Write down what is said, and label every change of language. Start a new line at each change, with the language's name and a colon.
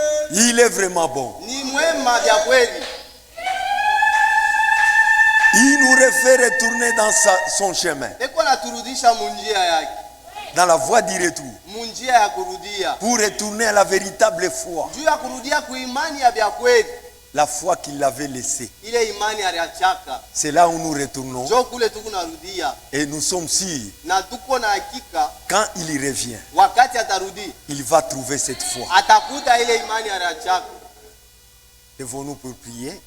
French: Il est vraiment bon.
Swahili: Ni mwema vya kweli.
French: Il nous refait retourner dans son chemin,
Swahili: Eko naturudisha munjia yake.
French: dans la voie du retour,
Swahili: Munjia ya kurudia.
French: pour retourner à la véritable foi,
Swahili: Juu ya kurudia kuimani ya vya kweli.
French: la foi qu'il avait laissée.
Swahili: Ile imani aliachaka.
French: C'est là où nous retournons
Swahili: Njoo kule tuko narudia.
French: et nous sommes sûrs,
Swahili: Na tuko na hakika
French: quand il y revient,
Swahili: wakati atarudi
French: il va trouver cette foi.
Swahili: atakuta ile imani aliachaka.
French: Devons-nous pour prier?